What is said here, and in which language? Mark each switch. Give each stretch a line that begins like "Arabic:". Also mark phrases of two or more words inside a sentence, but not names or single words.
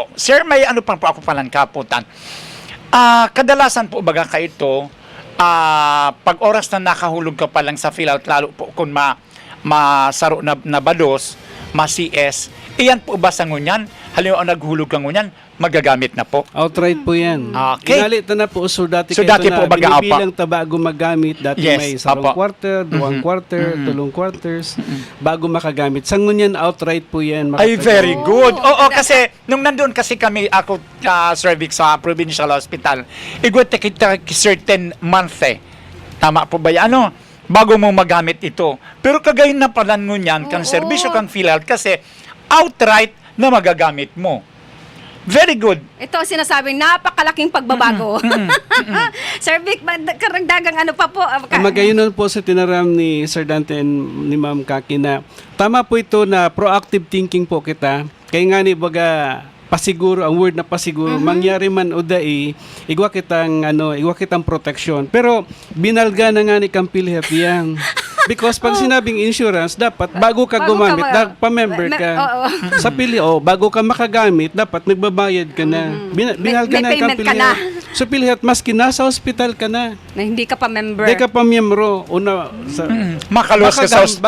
Bikol: Sir, may pa po ako palang kaputan. Kadalasan po baga ka ito, pag oras na nakahulog ka pa lang sa PhilHealth, lalo po kung masaro na balos, ma-CS, iyan po ba sa ngunyan? Halimbawa naghulog ka ngunyan, magagamit na po. Outright po yan. Okay. Inalit na po. So dati po baga binibilang ta bago magamit. Dati may sarong quarter, duwang quarter, tulong quarters, bago makagamit. Sa ngunyan, outright po yan. Ay,
English: very good.
Bikol: Kasi nung nandun kasi kami, ako Sir Vic, sa Provincial Hospital, igwete kita
English: certain month
Bikol: Tama po ba yan? Bago mo magamit ito. Pero kagayon na pala ngunyan, kang serbisyo kang PhilHealth kasi outright na magagamit mo.
English: Very good.
Filipino: Ito sinasabing napakalaking pagbabago. Sir Vic, karagdagang pa po?
Bikol: Magayon po sa tinaram ni Sir Dante and ni Ma'am Kaki na tama po ito na
English: proactive thinking
Bikol: po kita. Kaya nga ni baga pasiguro, ang word na pasiguro, mangyari man o dai, igwa kitang protection. Pero binalga na nga ni kang PhilHealth yan.
Filipino: Because pag sinabing insurance, dapat bago ka gumamit, pa-member ka. Sa PhilHealth, bago ka makagamit, dapat nagbabayad ka na.
Bikol: Binalga na kang PhilHealth. Sa PhilHealth, maski nasa hospital ka na.
Filipino: Na hindi ka pa member. Hindi ka pa miyembro.
Bikol: Makaluwas ka sa hospital.